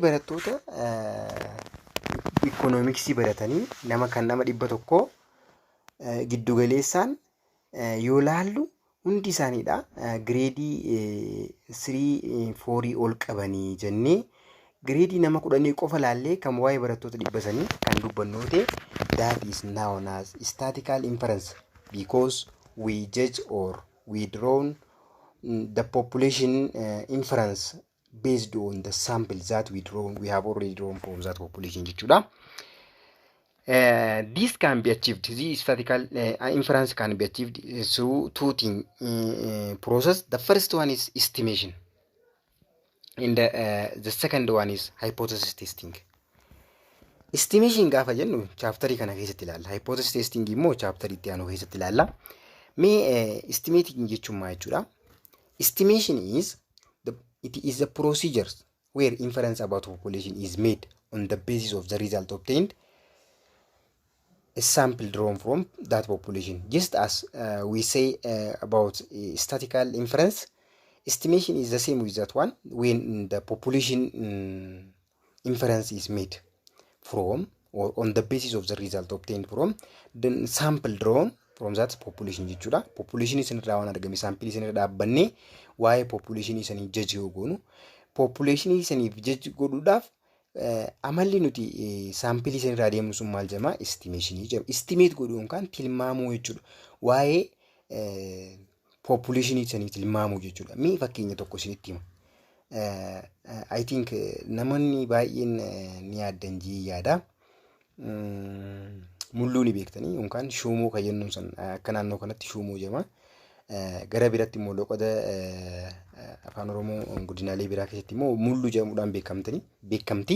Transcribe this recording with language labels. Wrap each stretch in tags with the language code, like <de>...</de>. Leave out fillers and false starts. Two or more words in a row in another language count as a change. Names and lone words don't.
<om>barattoota economics baratanii nama 100 giddu galeessaan yoo laallu hundi isaaniidha gradii 3 4 ol qabanii jennee gradii nama 10 qofa laallee kan waa'ee barattoota 100 kan dubbannu ta'e</om> <en>that is known as statistical inference because we judge or we draw the population inference based on the sample that we have already drawn from that population jechuudha. This can be achieved. This statistical inference can be achieved through two things process. The first one is estimation, and the second one is hypothesis testing.</en> <om>Estimation gaafa jennu chapter kana keessatti ilaalla.</om> <en>Hypothesis testing</en> <om>immoo chapter itti aanu keessatti ilaalla. Mee estimating jechuun maal jechuudha?</om> <en>Estimation is a procedure where inference about population is made on the basis of the result obtained a sample drawn from that population. Just as we say about statistical inference, estimation is the same with that one when the population inference is made from or on the basis of the result obtained from the sample drawn from that population jechuudha.</en> <om>Population is irraa waan argame sample isin irraa dhaabbanne waa'ee population isanii judge goonu population isanii judge godhuudhaaf amalli nuti sample isin irraa deemnu sun maal jedhama? Estimation jedhama. Estimate godhuun kan tilmaamuu jechuudha. Waa'ee population isanii tilmaamuu jechuudha. Mee fakkeenya tokko isinitti hima.</om> <en>I think</en> <om>namoonni baay'een ni yaadan jii yaada. Mulluu ni beektanii yookaan shuumuu kan jennuun san akka naannoo kanatti shuumuu jedhama. Gara biratti immoo loqoda afaan Oromoo godinaalee biraa keessatti immoo mulluu jedhamuudhaan beekamti.</om>